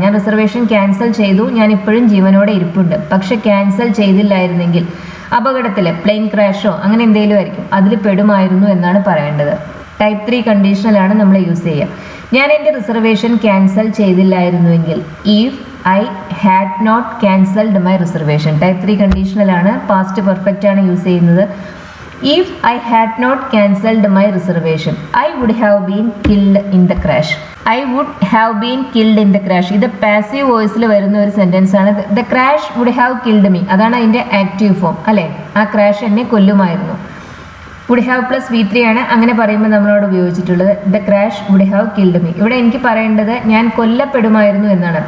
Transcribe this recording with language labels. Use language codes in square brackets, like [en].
[ml] ഞാൻ reservation cancel ചെയ്തു, ഞാൻ ഇപ്പോഴും ജീവനോടെ ഇരിപ്പുണ്ട്. പക്ഷെ ക്യാൻസൽ ചെയ്തില്ലായിരുന്നെങ്കിൽ അപകടത്തിൽ, പ്ലെയിൻ ക്രാഷോ അങ്ങനെ എന്തെങ്കിലും ആയിരിക്കും, അതിൽ പെടുമായിരുന്നു എന്നാണ് പറയേണ്ടത്. ടൈപ്പ് 3 കണ്ടീഷണലാണ് നമ്മൾ യൂസ് ചെയ്യുക. ഞാൻ എൻ്റെ reservation cancel ചെയ്തില്ലായിരുന്നുവെങ്കിൽ [en] If I had not cancelled my reservation. [ml] Type 3 കണ്ടീഷണലാണ്, past perfect ആണ് യൂസ് ചെയ്യുന്നത്. [en] If I had not cancelled my reservation, I would have been killed in the crash. I would have been killed in the crash. [ml] ഇത് passive വോയിസിൽ വരുന്ന ഒരു sentence ആണ്. [en] the crash would have killed me, [ml] അതാണ് അതിൻ്റെ active form അല്ലേ. ആ crash എന്നെ കൊല്ലുമായിരുന്നു. Would have plus V3 ആണ് അങ്ങനെ പറയുമ്പോൾ നമ്മളോട് ഉപയോഗിച്ചിട്ടുള്ളത്. [en] The crash would have killed me. [ml] ഇവിടെ എനിക്ക് പറയേണ്ടത് ഞാൻ കൊല്ലപ്പെടുമായിരുന്നു എന്നാണ്.